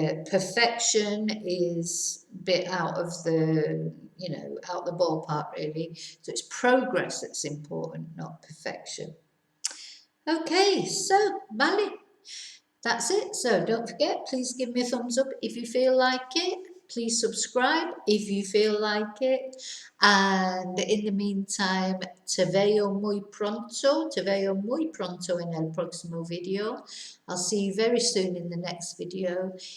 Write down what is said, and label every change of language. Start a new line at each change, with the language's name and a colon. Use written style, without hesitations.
English: Perfection is a bit out of the ballpark really. So it's progress that's important, not perfection. Okay, so, vale, that's it. So don't forget, please give me a thumbs up if you feel like it. Please subscribe if you feel like it. And in the meantime,
Spanish: te veo muy pronto en el próximo video.
English: I'll see you very soon in the next video.